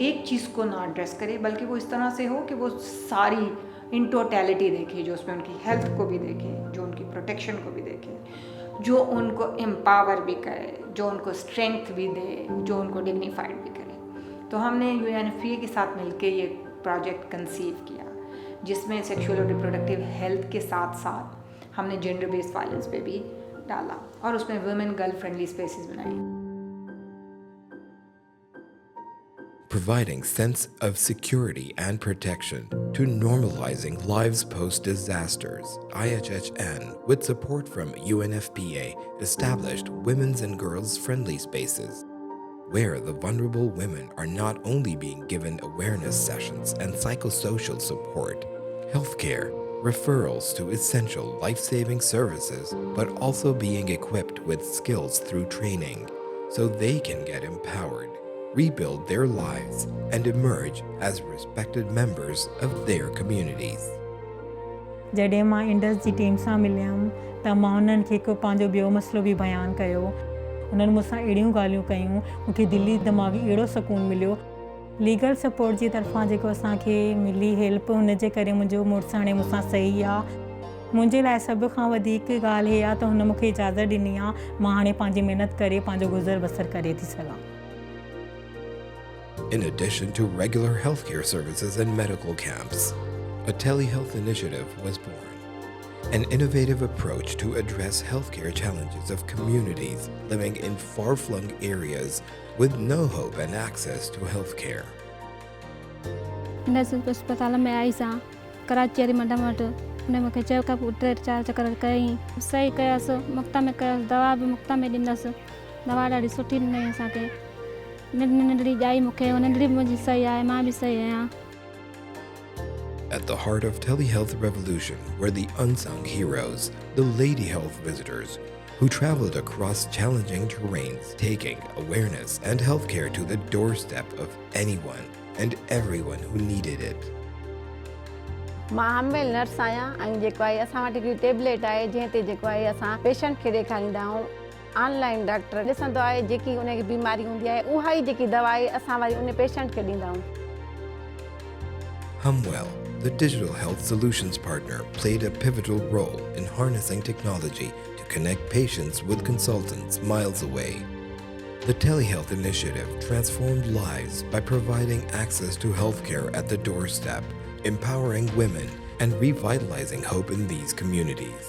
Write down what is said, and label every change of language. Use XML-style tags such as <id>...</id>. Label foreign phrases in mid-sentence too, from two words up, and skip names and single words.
<hi>एक चीज़ को ना एड्रेस करे बल्कि वो इस तरह से हो कि वो सारी</hi> <en>in totality</en> <hi>देखे जो उसमें उनकी हेल्थ को भी देखे जो उनकी प्रोटेक्शन को भी देखे जो उनको एम्पावर भी करे जो उनको स्ट्रेंथ भी दे जो उनको डिग्निफाइड भी करे तो हमने UNFPA के साथ मिलकर ये</hi> <en>project conceive</en> <hi>किया जिसमें सेक्सुअल और</hi> <en>reproductive health</en> <hi>के साथ साथ हमने</hi> <en>gender based violence</en> <hi>पे भी डाला और उसमें</hi> <en>women girl friendly spaces</en> <hi>बनाई</hi> <en>Providing sense of security and protection to normalizing lives post-disasters, IHHN, with support from UNFPA, established women's and girls friendly spaces, where the vulnerable women are not only being given awareness sessions and psychosocial support, healthcare, referrals to essential life-saving services, but also being equipped with skills through training so they can get empowered, rebuild their lives, and emerge as respected members of their communities.</en> <sd>जॾहिं मां इंडस जी टीम सां मिलियमि त मां उन्हनि खे हिकु पंहिंजो ॿियो मसइलो बि बयानु कयो उन्हनि मूंसां अहिड़ियूं ॻाल्हियूं कयूं मूंखे दिली दिमाग़ी अहिड़ो सुकून मिलियो</sd> <en>legal support</en> <sd>जी तरफ़ां जेको असांखे मिली हेल्प हुनजे करे मुंहिंजो मुड़ुसु हाणे मूंसां सही आहे मुंहिंजे लाइ सभ खां वधीक ॻाल्हि इहा आहे त हुन मूंखे इजाज़त ॾिनी आहे मां हाणे पंहिंजी महिनत करे पंहिंजो गुज़र बसर करे थी सघां</sd> <en>In addition to regular healthcare services and medical camps, a telehealth initiative was born, an innovative approach to address healthcare challenges of communities living in far-flung areas with no hope and access to healthcare.</en> <sd>इंडस अस्पताल में आई सां कराची वारी मैडम वटि उन मूंखे चयो का 3-4 चकर कई सही कयसि मुफ़्त में कयसि दवा बि मुफ़्त में ॾिनसि दवा ॾाढी सुठी ॾिनई असांखे नंढड़ी ॼाई मूंखे नंढड़ी मुंहिंजी सही आहे मां बि सही आहियां</sd> <en>At the heart of telehealth revolution were the unsung heroes, the lady health visitors, who traveled across challenging terrains, taking awareness and healthcare to the doorstep of anyone and everyone who needed it.</en> <sd>मां हमवेल नर्स आहियां ऐं जेको आहे असां वटि हिकिड़ी टेबलेट आहे जंहिं ते जेको आहे असां पेशेंट खे ॾेखारींदा आहियूं</sd> <en>online doctor</en> <sd>ॾिसंदो आहे जेकी उनखे बीमारी हूंदी आहे उहा ई जेकी दवा आहे असां वरी उन पेशेंट खे ॾींदा आहियूं</sd> <en>HumWell, the digital health solutions partner, played a pivotal role in harnessing technology to connect patients with consultants miles away. The Telehealth initiative transformed lives by providing access to healthcare at the doorstep, empowering women, and revitalizing hope in these communities.</en>